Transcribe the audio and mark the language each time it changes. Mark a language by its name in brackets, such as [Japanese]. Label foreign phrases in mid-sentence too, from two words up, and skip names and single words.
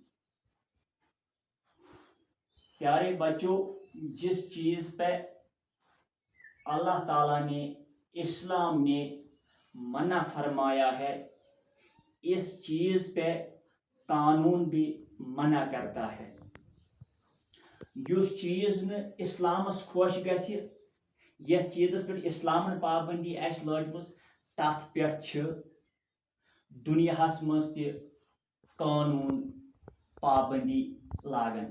[Hindi] प्यारे बच्चों, जिस चीज़ पे अल्लाह ताला ने, इस्लाम ने मना फरमाया है, इस चीज़ पे कानून भी मना करता है। [Kashmiri] युस चीज़ न इस्लामस खुश गछि, यह चीज़स पे इस्लामन पाबंदी आस लजमज, तथ पे दुनियाहस मज त कानून पाबंदी लागन।